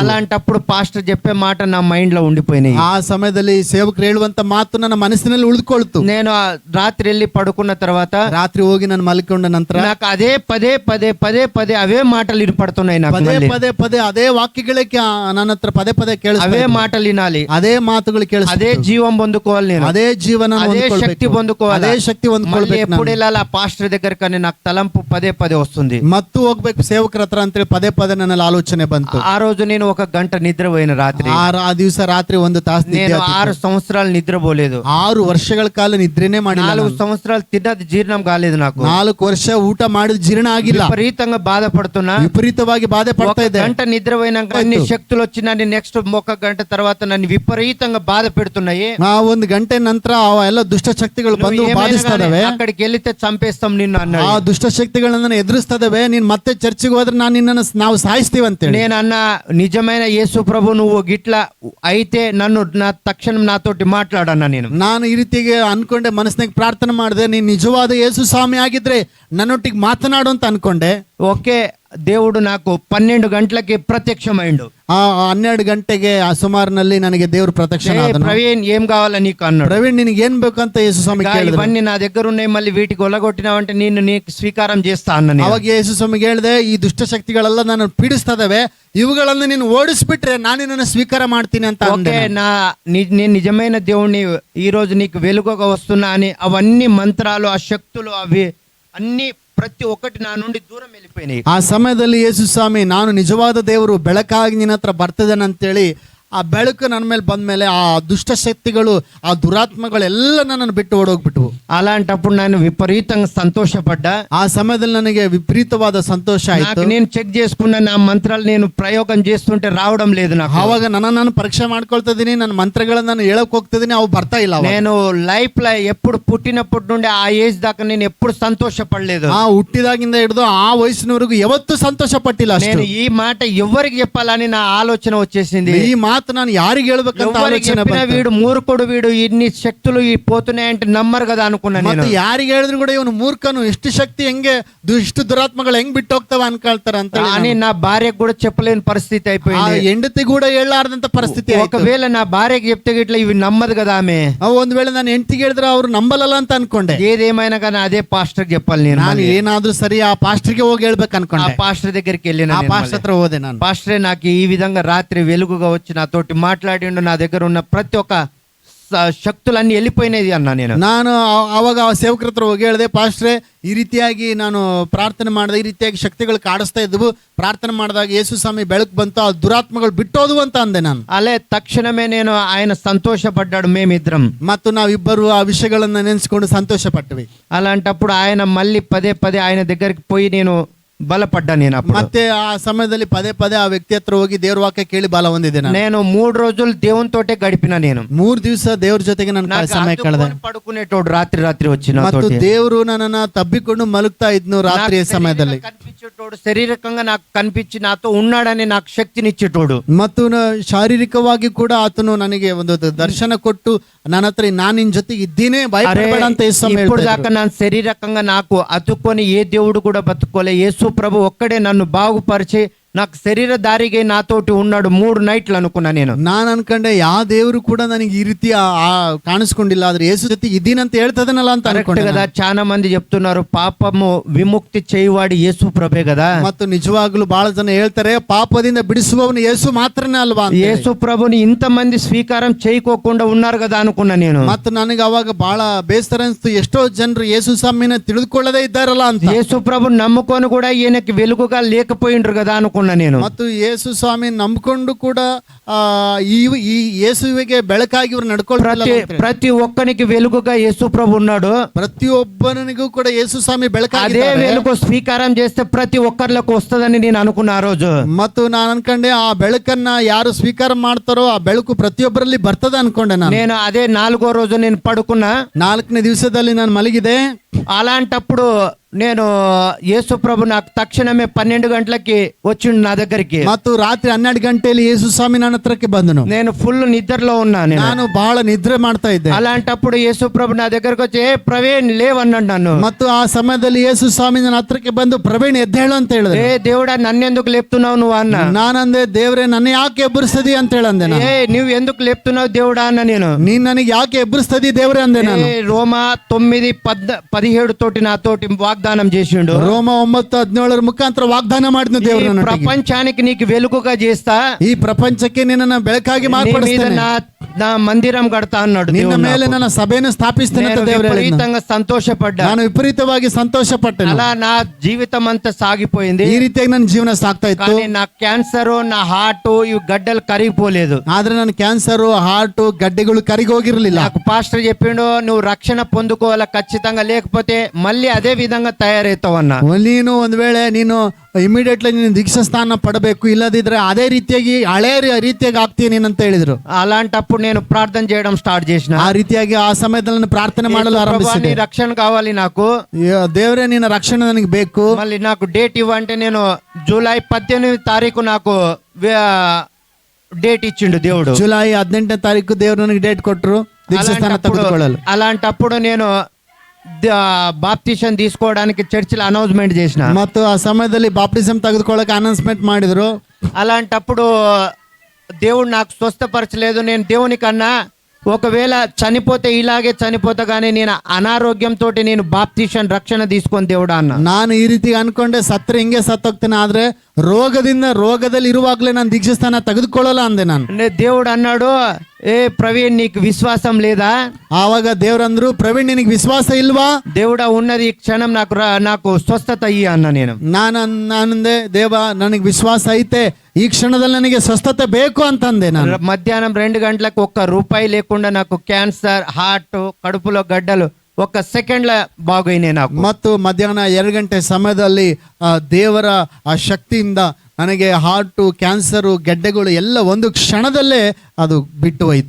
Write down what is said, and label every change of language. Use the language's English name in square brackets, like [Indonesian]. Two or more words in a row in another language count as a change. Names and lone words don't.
[Telugu] అలాంటప్పుడు పాస్టర్ చెప్పే మాట నా మైండ్ లో ఉండిపోయినాయి. [Kannada] ಆ ಸಮಯದಲ್ಲಿ ಸೇವಕರು ಹೇಳುವಂತ ಮಾತು ನನ್ನ ಮನಸ್ಸಿನಲ್ಲಿ ಉಳಿದುಕೊಳ್ತು. [Telugu] నేను రాత్రి వెళ్ళి పడుకున్న తర్వాత [Kannada] ರಾತ್ರಿ ಹೋಗಿ ನಾನು ಮಲ್ಕೊಂಡ ನಂತರ [Telugu] నాకు అదే పదే అవే మాటలు వినపడుతున్నాయి. నాకు [Kannada] ಪದೇ ಅದೇ ವಾಕ್ಯಗಳೇ ನನ್ನ ಹತ್ರ ಪದೇ ಕೇಳಿಸ್ತವೆ. [Telugu] అవే మాటలు వినాలి, [Kannada] ಅದೇ ಮಾತುಗಳು ಕೇಳಿಸ್ತವೆ. [Telugu] అదే జీవం పొందుకోవాలి నేను, [Kannada] ಅದೇ ಜೀವನ [Telugu] అదే శక్తి పొందుకోవాలి, [Kannada] ಅದೇ ಶಕ್ತಿ ಹೊಂದ್ಕೊಳ್ಬೇಕು. [Telugu] ఎప్పుడు వెళ్ళాలి ఆ పాస్టర్ దగ్గర కానీ నాకు తలంపు పదే వస్తుంది. [Kannada] ಮತ್ತು ಹೋಗ್ಬೇಕು ಸೇವಕರ ಹತ್ರ ಅಂತೇಳಿ ಪದೇ ನನ್ನಲ್ಲಿ ಆಲೋಚನೆ ಬಂತು. [Telugu] ఆ రోజు నేను 1 గంట నిద్రపోయిన రాత్రి. [Kannada] ಆ ದಿವಸ ರಾತ್ರಿ 1 ತಾಸು [Telugu] నేను 6 సంవత్సరాలు నిద్రపోలేదు. [Kannada] 6 ವರ್ಷಗಳ ಕಾಲ ನಿದ್ರೆನೇ ಮಾಡಿಲ್ಲ. [Telugu] 4 సంవత్సరాలు తిన్నది జీర్ణం కాలేదు నాకు. [Kannada] 4 ವರ್ಷ ಊಟ ಮಾಡಿದ ಜೀರ್ಣ ಆಗಿಲ್ಲ. [Telugu] విపరీతంగా బాధపడుతున్నా, [Kannada] విపరీతವಾಗಿ బాధ పడతా ఇದ್ದೆ. [Telugu] 1 గంట నిద్రపోయినాక అన్ని శక్తులు వచ్చి నన్ను నెక్స్ట్ 1 గంట తర్వాత నన్ను విపరీతంగా బాధ పెడుతున్నాయి. [Kannada] 1 ಗಂಟೆ ನಂತರ ಎಲ್ಲ ದುಷ್ಟ ಶಕ್ತಿಗಳು ಬಂದು ಬಾಧಿಸ್ತದವೆ. [Telugu] అక్కడికి వెళ్తే చంపేస్తాం నిన్ను అన్నాడు. [Kannada] ಆ ದುಷ್ಟ ಶಕ್ತಿಗಳನ್ನ ಎದುರಿಸ್ತದವೆ. ನೀನ್ ಮತ್ತೆ ಚರ್ಚಿಗೆ ಹೋದ್ರೆ ನಾವು ಸಾಯಿಸ್ತೀವಿ ಅಂತೇಳಿ. [Telugu] నేను అన్న, నిజమైన యేసు ప్రభు నువ్వు గిట్లా అయితే నన్ను తక్షణం నాతోటి మాట్లాడన్నా. [Kannada] ನಾನು ಈ ರೀತಿಗೆ ಅನ್ಕೊಂಡೆ, ಮನಸ್ಸಿನಾಗ ಪ್ರಾರ್ಥನೆ ಮಾಡಿದೆ, ನೀನ್ ನಿಜವಾದ ಯೇಸು ಸ್ವಾಮಿ ಆಗಿದ್ರೆ ನನ್ನೊಟ್ಟಿಗೆ ಮಾತನಾಡು ಅಂತ ಅನ್ಕೊಂಡೆ. [Telugu] ఓకే, దేవుడు నాకు 12 గంటలకి ప్రత్యక్షమైండు. [Kannada] 12 ಗಂಟೆಗೆ ಆ ಸುಮಾರಿನಲ್ಲಿ ನನಗೆ ದೇವರು ಪ್ರತ್ಯಕ್ಷನಾದನು. [Telugu] ప్రవీణ్ ఏం కావాలా నీకు అన్నాడు. [Kannada] ಪ್ರವೀಣ್ ನಿನಗೆ ಏನ್ ಬೇಕಂತ ಯೇಸು ಸ್ವಾಮಿ ಕೇಳಿದ್ರು. [Telugu] ఇవన్నీ నా దగ్గర ఉన్నాయి, మళ్ళీ వీటికి ఒలగొట్టినావంటే నీకు స్వీకారం చేస్తా అన్న. [Kannada] ಅವಾಗ ಯೇಸು ಸ್ವಾಮಿಗೆ ಹೇಳಿದೆ, ಈ ದುಷ್ಟ ಶಕ್ತಿಗಳೆಲ್ಲ ನಾನು ಪೀಡಿಸ್ತದವೆ, ಇವುಗಳನ್ನು ನೀನು ಓಡಿಸ್ಬಿಟ್ರೆ ನಾನು ನಿನ್ನನ್ನು ಸ್ವೀಕಾರ ಮಾಡ್ತೀನಿ ಅಂತ. [Telugu] ఓకే, నేను నిజమైన దేవుణ్ణి ఈ రోజు నీకు వెలుగుగా వస్తున్నా అని అవన్నీ మంత్రాలు, ఆ శక్తులు, అవి అన్ని ప్రతి ఒక్కటి నా నుండి దూరం వెళ్ళిపోయినాయి. [Kannada] ಆ ಸಮಯದಲ್ಲಿ ಯೇಸು ಸ್ವಾಮಿ, ನಾನು ನಿಜವಾದ ದೇವರು ಬೆಳಕಾಗಿ ನಿನ್ನ ಹತ್ರ ಬರ್ತಿದ್ದೇನೆ ಅಂತೇಳಿ ಆ ಬೆಳಕು ನನ್ನ ಮೇಲೆ ಬಂದ್ಮೇಲೆ ಆ ದುಷ್ಟ ಶಕ್ತಿಗಳು, ಆ ದುರಾತ್ಮಗಳೆಲ್ಲ ನನ್ನನ್ನು ಬಿಟ್ಟು ಓಡೋಗ್ಬಿಟ್ವು. [Telugu] అలాంటప్పుడు నేను విపరీతంగా సంతోషపడ్డా. [Kannada] ಆ ಸಮಯದಲ್ಲಿ ನನಗೆ ವಿಪರೀತವಾದ ಸಂತೋಷ ಆಯ್ತು. [Telugu] నేను చెక్ చేసుకున్న నా మంత్రాలు నేను ప్రయోగం చేస్తుంటే రావడం లేదు నాకు. [Kannada] ಆವಾಗ ನಾನು ಪರೀಕ್ಷೆ ಮಾಡ್ಕೊಳ್ತಾ ಇದೀನಿ, ನನ್ನ ಮಂತ್ರಗಳನ್ನ ನಾನು ಹೇಳಕ್ ಹೋಗ್ತಿದ್ದೀನಿ, ಅವು ಬರ್ತಾ ಇಲ್ಲ. [Telugu] నేను లైఫ్ లో ఎప్పుడు పుట్టినప్పటి నుండి ఆ ఏజ్ దాకా నేను ఎప్పుడు సంతోషపడలేదు. [Kannada] ಆ ಹುಟ್ಟಿದಾಗಿಂದ ಹಿಡಿದು ಆ ವಯಸ್ಸಿನವರೆಗೂ ಯಾವತ್ತೂ ಸಂತೋಷ ಪಟ್ಟಿಲ್ಲ. [Telugu] నేను ఈ మాట ఎవరికి చెప్పాలని నా ఆలోచన వచ్చేసింది. [Kannada] ಈ ಮಾತು మాత నాన్న యారికి ಹೇಳ್ಬೇಕಂತ [Telugu] ఎవరికి ఆలోచన చెప్పినా వీడు మూర్ఖుడు, వీడు ఇన్ని శక్తులు పోతున్నాయంటే నమ్మరు కదా అనుకున్నా నేను. [Kannada] ಮತ್ತೆ ಯಾರಿಗೆ ಹೇಳಿದ್ರು ಕೂಡ ಇವನು ಮೂರ್ಖನು, ಇಷ್ಟು ಶಕ್ತಿ ಹೆಂಗೆ ಇಷ್ಟು ದುರಾತ್ಮಗಳು ಹೆಂಗ್ ಬಿಟ್ಟು ಹೋಗ್ತಾವ ಅನ್ಕೊಳ್ತಾರ ಅಂತ [Telugu] అని నా భార్యకు కూడా చెప్పలేని పరిస్థితి ఆ అయిపోయింది. [Kannada] ಹೆಂಡತಿ ಕೂಡ ಹೇಳಾರ್ದಂತ ಪರಿಸ್ಥಿತಿ ಆಯ್ತು. [Telugu] ఒకవేళ నా భార్యకి చెప్తే గిట్ల ఇవి నమ్మదు కదా ఆమె. [Kannada] ಒಂದ್ ವೇಳೆ ನಾನು ಹೆಂಡತಿಗೆ ಹೇಳಿದ್ರೆ ಅವ್ರು ನಂಬಲಲ್ಲ ಅಂತ ಅನ್ಕೊಂಡೆ. [Telugu] ఏదేమైనా కానీ అదే పాస్టర్ చెప్పాలి నేను. [Kannada] ನಾನು ಏನಾದ್ರೂ ಸರಿ ಆ ಪಾಸ್ಟರ್ಗೆ ಹೋಗಿ ಹೇಳ್ಬೇಕು ఆ ಅನ್ಕೊಂಡೆ. [Telugu] పాస్టర్ దగ్గరికి వెళ్ళిన [Kannada] ಆ ಪಾಸ್ಟರ್ ಹತ್ರ ಹೋದೆ ನಾನು. [Telugu] పాస్టరే నాకు ఈ విధంగా రాత్రి వెలుగుగా వచ్చి నాతోటి మాట్లాడిండు, నా దగ్గర ఉన్న ప్రతి ఒక్క ಶಕ್తులన్నీ వెళ్ళిపోయినది అన్నా నేను. [Kannada] ನಾನು ಅವಾಗ ಆ ಸೇವಕರ ಹತ್ರ ಹೋಗಿ ಹೇಳಿದೆ, ಪಾಸ್ಟ್ರೆ ಈ ರೀತಿಯಾಗಿ ನಾನು ಪ್ರಾರ್ಥನೆ ಮಾಡಿದೆ, ಈ ರೀತಿಯಾಗಿ ಶಕ್ತಿಗಳು ಕಾಡಿಸ್ತಾ ಇದ್ವು, ಪ್ರಾರ್ಥನೆ ಮಾಡಿದಾಗ ಯೇಸು ಸ್ವಾಮಿ ಬೆಳಕು ಬಂತು, ಆ ದುರಾತ್ಮಗಳು ಬಿಟ್ಟೋದು ಅಂತ ಅಂದೆ ನಾನು. ಅಲ್ಲೇ ತಕ್ಷಣమే [Telugu] నేను ఆయన సంతోషపడ్డాడు, మేమిద్దరం. [Kannada] ಮತ್ತು ನಾವಿಬ್ಬರು ಆ ವಿಷಯಗಳನ್ನ ನೆನೆಸ್ಕೊಂಡು ಸಂತೋಷ ಪಟ್ವಿ. [Telugu] అలాంటప్పుడు ఆయన మళ్ళీ పదే పదే ఆయన దగ్గరికి పోయి నేను బలపడ్డా. నేను [Kannada] ಮತ್ತೆ ಆ ಸಮಯದಲ್ಲಿ ಪದೇ ಪದೇ ಆ ವ್ಯಕ್ತಿ ಹತ್ರ ಹೋಗಿ ದೇವ್ರ ವಾಕ್ಯ ಕೇಳಿ ಬಲ ಹೊಂದಿದೆ. [Telugu] నేను 3 రోజులు దేవునితోటే గడిపిన. నేను [Kannada] 3 ದಿವಸ ದೇವ್ರ ಜೊತೆಗೆ ನಾನು ಸಮಯ ಕಳೆದೆ. [Telugu] పడుకునేటోడు రాత్రి వచ్చి [Kannada] ಮತ್ತು ದೇವರು ನನ್ನನ್ನ ತಬ್ಬಿಕೊಂಡು ಮಲಗ್ತಾ ಇದ್ನು ರಾತ್ರಿಯ ಸಮಯದಲ್ಲಿ. [Telugu] కనిపించేటోడు, శరీరకంగా నాకు కనిపించి నాతో ఉన్నాడని నాకు శక్తినిచ్చేటోడు. [Kannada] ಮತ್ತು ಶಾರೀರಿಕವಾಗಿ ಕೂಡ ಆತನು ನನಗೆ ಒಂದು ದರ್ಶನ ಕೊಟ್ಟು ನನ್ನ ಹತ್ರ ನಾನು ನಿನ್ ಜೊತೆಗೆ ಇದ್ದೀನಿ, ಭಯಪಡಬೇಡ ಅಂತ ಯೇಸು ಸ್ವಾಮಿ [Telugu] ఇప్పుడు [Kannada] ಹೇಳ್ತಾ [Telugu] దాకా ನಾನು శరీరకంగా నాకు అతుక్కొని ఏ దేవుడు కూడా బతుకోలే. యేసు ప్రభు ఒక్కడే నన్ను బాగుపరిచి నాకు శరీర దారిగా నాతోటి ఉన్నాడు 3 నైట్లు అనుకున్నా నేను. [Kannada] ನಾನು ಅನ್ಕೊಂಡೆ ಯಾವ ದೇವರು ಕೂಡ ನನಗೆ ಈ ರೀತಿ ಕಾಣಿಸ್ಕೊಂಡಿಲ್ಲ, ಆದ್ರೆ ಯೇಸು ಜೊತೆ ಇದ್ದೀನಂತ ಹೇಳ್ತದನಲ್ಲ ಅಂತ ಅನ್ಕೊಂಡೆ [Telugu] కదా. చాలా మంది చెప్తున్నారు పాపము విముక్తి చేయవాడు యేసు ప్రభే కదా. [Kannada] ಮತ್ತು ನಿಜವಾಗ್ಲೂ ಬಹಳ ಜನ ಹೇಳ್ತಾರೆ ಪಾಪದಿಂದ ಬಿಡಿಸುವವನು ಯೇಸು ಮಾತ್ರನೇ ಅಲ್ವಾ ಅಂತ. [Telugu] యేసు ప్రభుని ఇంత మంది స్వీకారం చేయకోకుండా ఉన్నారు కదా అనుకున్నా నేను. [Kannada] ಮತ್ತು ನನಗೆ ಅವಾಗ ಬಹಳ ಬೇಸರ ಅನಿಸ್ತು, ಎಷ್ಟೋ ಜನರು ಯೇಸು ಸ್ವಾಮಿನ ತಿಳಿದುಕೊಳ್ಳದೇ ಇದ್ದಾರಲ್ಲ ಅಂತ. [Telugu] యేసు ప్రభు నమ్ముకొని కూడా ఈయనకి వెలుగుగా లేకపోయిండ్రు కదా అనుకున్నా నేను. [Kannada] ಮತ್ತು ಯೇಸು ಸ್ವಾಮಿ ನಂಬಿಕೊಂಡು ಕೂಡ ಈ ಯೇಸುವಿಗೆ ಬೆಳಕಾಗಿ ಇವರು ನಡ್ಕೊಳ್ತಾರೆ. [Telugu] ప్రతి ఒక్కనికి వెలుగుగా యేసు ప్రభు ఉన్నాడు. [Kannada] ಪ್ರತಿಯೊಬ್ಬನಿಗೂ ಕೂಡ ಯೇಸು ಸ್ವಾಮಿ ಬೆಳಕಾಗಿ, [Telugu] అదే వెలుగు స్వీకారం చేస్తే ప్రతి ఒక్కరికి వస్తుందని నేను అనుకున్నా ఆ రోజు. [Kannada] ಮತ್ತು ನಾನು ಅನ್ಕೊಂಡೆ ಆ ಬೆಳಕನ್ನ ಯಾರು ಸ್ವೀಕಾರ ಮಾಡ್ತಾರೋ ಆ ಬೆಳಕು ಪ್ರತಿಯೊಬ್ಬರಲ್ಲಿ ಬರ್ತದ ಅನ್ಕೊಂಡೆ ನಾನು. [Telugu] నేను అదే 4వ రోజు నేను పడుకున్నా. [Kannada] 4ನೇ ದಿವಸದಲ್ಲಿ ನಾನು ಮಲಗಿದೆ. [Telugu] అలాంటప్పుడు నేను యేసు ప్రభు నాకు తక్షణమే 12 గంటలకి వచ్చిండు నా దగ్గరికి. [Kannada] ಮತ್ತು ರಾತ್ರಿ 12 ಗಂಟೆಯಲ್ಲಿ ಯೇಸು ಸ್ವಾಮಿ ನನ್ನ ಹತ್ರಕ್ಕೆ ಬಂದನು. [Telugu] నేను ఫుల్ నిద్రలో ఉన్నా. [Kannada] ನಾನು ಬಹಳ ನಿದ್ರೆ ಮಾಡ್ತಾ ಇದ್ದೆ. [Telugu] అలాంటప్పుడు యేసు ప్రభు నా దగ్గరకు వచ్చి ఏ ప్రవీణ్ లేవన్నాడు నన్ను. [Kannada] ಮತ್ತು ಆ ಸಮಯದಲ್ಲಿ ಯೇಸು ಸ್ವಾಮಿ ನನ್ನ ಹತ್ರಕ್ಕೆ ಬಂದು ಪ್ರವೀಣ್ ಎದ್ದೇಳು ಅಂತ ಹೇಳಿದೆ. [Telugu] ఏ దేవుడా నన్నెందుకు లేపుతున్నావు నువ్వు అన్న. [Kannada] ನಾನಂದೆ, ದೇವ್ರೆ ನನ್ನ ಯಾಕೆ ಎಬ್ಬರಿಸ್ತದಿ ಅಂತ ಹೇಳಂದೆ. [Telugu] ఏ నువ్వు ఎందుకు లేపుతున్నావు దేవుడా అన్న. నేను [Kannada] ನೀನ್ ನನಗೆ ಯಾಕೆ ಎಬ್ಬರಿಸ್ತದಿ ದೇವ್ರೆ ಅಂದೆ ನಾನು. [Telugu] రోమా 9:17 తోటి నాతోటి వాగ్దానం చేసిండు. [Kannada] ರೋಮ 9:17 ಮುಖಾಂತರ ವಾಗ್ದಾನ ಮಾಡಿದ್ನು ದೇವ್ರು ನನಗೆ. [Telugu] ప్రపంచానికి నీకు వెలుగుగా చేస్తా, [Kannada] ಈ ಪ್ರಪಂಚಕ್ಕೆ ನಿನ್ನನ್ನ ಬೆಳಕಾಗಿ ಮಾರ್ಪಡಿಸ್ತೇನೆ, [Telugu] నా మందిరం కడతా అన్నాడు. [Kannada] ನಿನ್ನ ಮೇಲೆ ನನ್ನ ಸಭೆಯನ್ನು ಸ್ಥಾಪಿಸ್ತೇನೆ ಅಂತ ದೇವರು ಹೇಳಿದ್ನು. [Telugu] విపరీతంగా సంతోషపడ్డా. [Kannada] ನಾನು ವಿಪರೀತವಾಗಿ ಸಂತೋಷ ಪಟ್ಟೆನು. [Telugu] అలా నా జీవితం అంతా సాగిపోయింది. [Kannada] ಈ ರೀತಿಯಾಗಿ ನನ್ನ ಜೀವನ ಸಾಗ್ತಾ ಇತ್ತು. [Telugu] కానీ నా క్యాన్సర్, నా హార్ట్, ఇవి గడ్డలు కరిగిపోలేదు. [Kannada] ಆದ್ರೆ ನನ್ನ ಕ್ಯಾನ್ಸರ್, ಹಾರ್ಟ್, ಗಡ್ಡೆಗಳು ಕರಿగి ಹೋಗಿರಲಿಲ್ಲ. [Telugu] నాకు పాస్టర్ చెప్పిండు, నువ్వు రక్షణ పొందుకోవాలా ఖచ్చితంగా, లేకపోతే మళ్ళీ అదే విధంగా తయారవుతావన్నా. [Kannada] ನೀನು ಒಂದ್ ವೇಳೆ ನೀನು ಇಮಿಡಿಯೇಟ್ಲಿ ನೀನು ದೀಕ್ಷಾ ಸ್ಥಾನ ಪಡಬೇಕು, ಇಲ್ಲದಿದ್ರೆ ಅದೇ ರೀತಿಯಾಗಿ ಹಳೆ ರೀತಿಯಾಗಿ ಆಗ್ತೀಯ ನೀನು ಅಂತ ಹೇಳಿದ್ರು. [Telugu] అలాంటప్పుడు నేను ప్రార్థన చేయడం స్టార్ట్ చేసిన. [Kannada] ಆ ರೀತಿಯಾಗಿ ಆ ಸಮಯದಲ್ಲಿ ನಾನು ಪ್ರಾರ್ಥನೆ ಮಾಡಲು ಆರಂಭಿಸಿದೆ. [Telugu] రక్షణ కావాలి నాకు, [Kannada] ದೇವರೇ ನಿನ್ನ ರಕ್ಷಣೆ ನನಗೆ ಬೇಕು. [Telugu] మళ్ళీ నాకు డేట్ ఇవ్వంటే నేను జూలై 18వ తారీఖు నాకు డేట్ ఇచ్చిండు దేవుడు. [Kannada] ಜುಲೈ 18ನೇ ತಾರೀಕು ದೇವರು ನನಗೆ ಡೇಟ್ ಕೊಟ್ಟರು ದೀಕ್ಷಾ ಸ್ಥಾನ ತೆಗೆದುಕೊಳ್ಳಲು. [Telugu] అలాంటప్పుడు నేను బాప్టిజం తీసుకోవడానికి చర్చిలో అనౌన్స్మెంట్ చేసిన. [Kannada] ಮತ್ತು ಆ ಸಮಯದಲ್ಲಿ ಬಾಪ್ಟಿಸಂ ತೆಗೆದುಕೊಳ್ಳಕ್ಕೆ ಅನೌನ್ಸ್ಮೆಂಟ್ ಮಾಡಿದ್ರು. [Telugu] అలాంటప్పుడు దేవుడు నాకు స్వస్థపరచలేదు. నేను దేవునికన్నా ఒకవేళ చనిపోతే ఇలాగే చనిపోతా, కానీ నేను అనారోగ్యంతో నేను బాప్టిజం రక్షణ తీసుకొని దేవుడా అన్న. [Kannada] ನಾನು ಈ ರೀತಿ ಅನ್ಕೊಂಡೆ, ಸತ್ರೆ ಹಿಂಗೆ ಸತ್ತೋಗ್ತೇನೆ, ಆದ್ರೆ ರೋಗದಲ್ಲಿ ಇರುವಾಗಲೇ ನಾನು ದೀಕ್ಷಾ ಸ್ಥಾನ ತೆಗೆದುಕೊಳ್ಳಲ್ಲ ಅಂದೆ ನಾನು. [Telugu] దేవుడు అన్నాడు, ఏ ప్రవీణ్ నీకు విశ్వాసం లేదా. [Kannada] ಆವಾಗ ದೇವ್ರಂದ್ರು, ಪ್ರವೀಣ್ ನಿನಗೆ ವಿಶ್ವಾಸ ಇಲ್ವಾ. [Telugu] దేవుడా ఉన్నది ఈ క్షణం నాకు స్వస్థత అయ్యి అన్న. నేను [Kannada] ನಾನಂದೆ, ದೇವ ನನಗೆ ವಿಶ್ವಾಸ ಐತೆ, ಈ ಕ್ಷಣದಲ್ಲಿ ನನಗೆ ಸ್ವಸ್ಥತೆ ಬೇಕು ಅಂತಂದೆ ನಾನು. [Telugu] మధ్యాహ్నం 2 గంటలకు ₹1 లేకుండా నాకు క్యాన్సర్, హార్ట్, కడుపులో గడ్డలు 1 సెకండ్ల బాగోయినె నాకు. [Kannada] ಮತ್ತು ಮಧ್ಯಾಹ್ನ 2 ಗಂಟೆ ಸಮಯದಲ್ಲಿ ದೇವರ ಆ ಶಕ್ತಿಯಿಂದ ನನಗೆ ಹಾರ್ಟು, ಕ್ಯಾನ್ಸರು, ಗೆಡ್ಡೆಗಳು ಎಲ್ಲ ಒಂದು ಕ್ಷಣದಲ್ಲೇ ಅದು ಬಿಟ್ಟು ಹೋಯ್ತು.